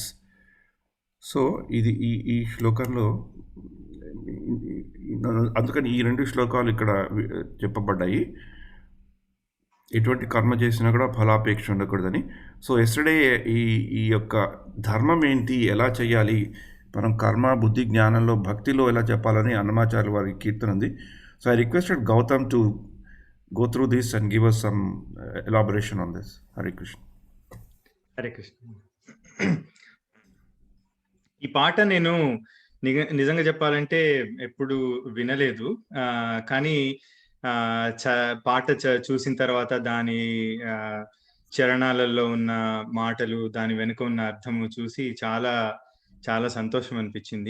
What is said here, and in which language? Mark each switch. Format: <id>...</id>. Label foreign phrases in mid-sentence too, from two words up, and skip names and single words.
<te>సో ఇది ఈ శ్లోకంలో, అందుకని ఈ 2 శ్లోకాలు ఇక్కడ చెప్పబడ్డాయి. ఎటువంటి కర్మ చేసినా కూడా ఫలాపేక్ష ఉండకూడదని.</te> <en>so yesterday</en> <te>ఈ యొక్క ధర్మం ఏంటి, ఎలా చేయాలి, మనం కర్మ, బుద్ధి, జ్ఞానంలో, భక్తిలో ఎలా చెప్పాలని అన్నమాచార్య వారి కీర్తన ఉంది.</te> <en>so I requested Gautam to go through this and give us some elaboration on this. Hare Krishna.</en> <te>హరే కృష్ణ. ఈ పాట నేను నిజంగా చెప్పాలంటే ఎప్పుడు వినలేదు, కానీ పాట చూసిన తర్వాత దాని చరణాలలో ఉన్న మాటలు, దాని వెనుక ఉన్న అర్థము చూసి చాలా చాలా సంతోషం అనిపించింది.</te>